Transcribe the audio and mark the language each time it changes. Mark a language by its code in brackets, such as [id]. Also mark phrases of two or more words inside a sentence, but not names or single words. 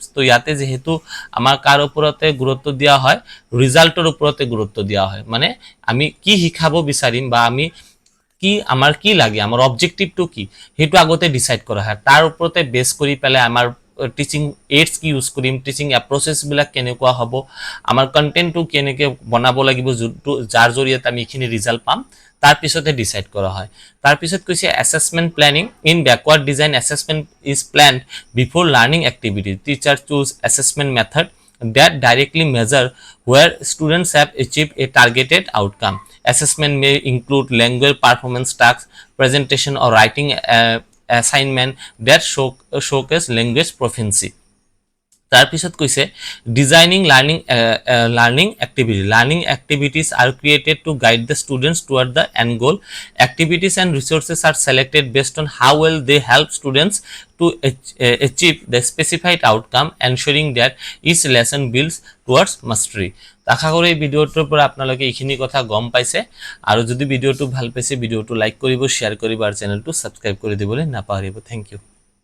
[as] তো ইয়াতে যেহেতু আমার কার উপরতে গুরুত্ব দেওয়া হয়, রিজাল্টের উপরতে গুরুত্ব দেওয়া হয়, মানে আমি কি শিখাবো বিচাৰিম বা আমি কি আমার কি লাগে, আমার অবজেক্টিভটো কি সেইটো আগতে ডিসাইড কৰা হয়, তাৰ ওপৰতে বেস কৰি পেলাই আমাৰ [en] teaching aids [as] কি ইউজ কৰিম, [en] teaching approaches [as] বিলাক কেনেকুৱা হ'ব, আমাৰ কন্টেন্টটো কেনেকৈ বনাব লাগিব যাৰ জৰিয়তে আমি এইখিনি ৰিজাল্ট পাম, তার পিছতে ডিসাইড করা হয়। তার পিছত কৈছে [en] Assessment planning. In backward design assessment is planned before learning activity. Teacher choose assessment method that directly measure where students have achieved a targeted outcome. Assessment may include language performance tasks, presentation or writing assignment that showcase language proficiency. [as] তার পিছত কৈছে [en] designing learning activity. Learning activities are created to guide the students toward the end goal. Activities and resources are selected based on how well they help students to achieve the specified outcome, ensuring that each lesson builds towards mastery. [as] আশা করি ভিডিওটোৰ পৰা আপোনালোকে এইখিনি কথা গম পাইছে, আৰু যদি ভিডিওটো ভাল পাইছে ভিডিওটো লাইক কৰিব, শেয়াৰ কৰিব আৰু চেনেলটো সাবস্ক্ৰাইব কৰি দিবলৈ নাপাহৰিব। [en] Thank you.